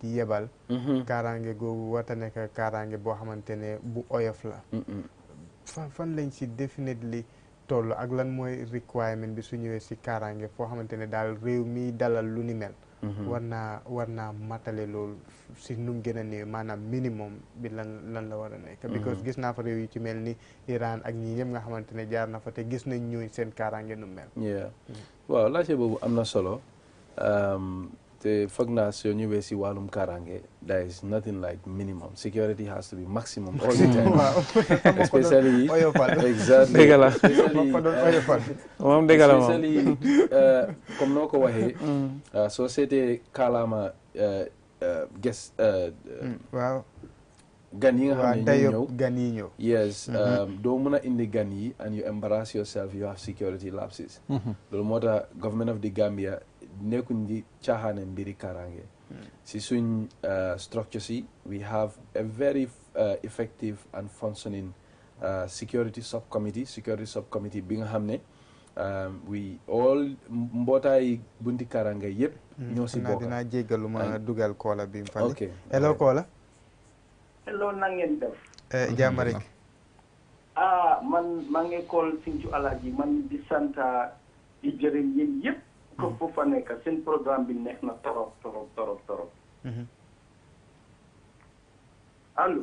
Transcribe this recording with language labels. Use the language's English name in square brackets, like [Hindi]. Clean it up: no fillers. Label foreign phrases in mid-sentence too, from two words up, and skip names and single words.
[Wolof] yebal kaaraange googu warta nekk kaaraange boo xamante ne bu oyof la fan lañ si definitely toll ak lan mooy requirement bi su ñëwee si kaaraange foo xamante ne daal réew mi dalal lu ni mel war naa matale loolu si nu mu gën a néew maanaam minimum bi lan la war a nekk because gis naa fa réew yu ci mel ni Iran ak ñi ñëpp nga xamante ne jaar na fa te gis nañ ñooy seen kaaraange nu mel waaw laajte boobu am na solo te foog naa soo ñëwee si wàllum kaaraange [English] there is nothing like minimum security has to be maximum all the time especially exactly [Wolof] dëgg la moom dëgg la moom especially comme noo ko waxee soo seetee kaalaama guest waaw gan yi nga xam ne ñëw gan yi ñëw yes doo mën a indi gan yi [English] and you embarrass yourself you have security lapses [Wolof] loolu moo tax [English] government of the Gambia [Wolof] nekkuñ di caaxaane mbiri kaaraange si suñ structure si [English] we have a very effective and functioning security subcommittee [Wolof] bi nga xam ne [English] we all [Wolof] mbootaay bunti kaaraange yëpp ñoo si bokk dinaa jéggalu ma dugal koola bi mu fali ok hello koola hello na ngeen def jàmm rek man maa ngi kool Sinthiou Alaaji man di sant di jërëm yéen yëpp ko fu fa nekk seen programme bi neex na torop allo